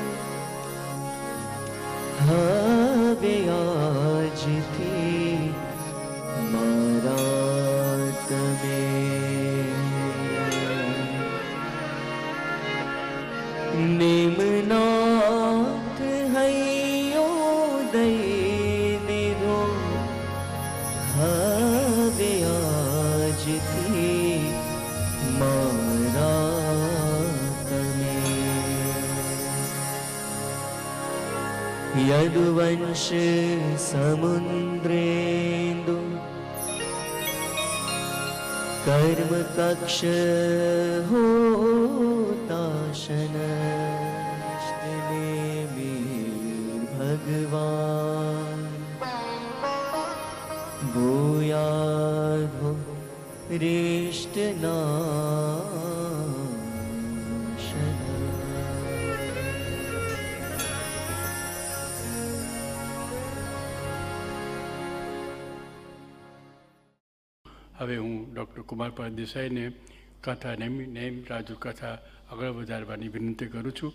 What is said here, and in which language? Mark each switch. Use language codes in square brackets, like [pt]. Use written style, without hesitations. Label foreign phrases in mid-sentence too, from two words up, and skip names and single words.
[gu] હવે આજથી મારા તમે નેમનાથ હૈયો દઈ દીધો હવે આજથી મારા તમે યદુવંશ સમુદ્રેન્દુ [sa] कर्म कक्ष होताशन भगवान भूयाधो रिष्टनाशन। [gu] હવે હું ડૉક્ટર કુમારપાળ દેસાઈને કથા નેમ રાજુ કથા આગળ વધારવાની વિનંતી કરું છું.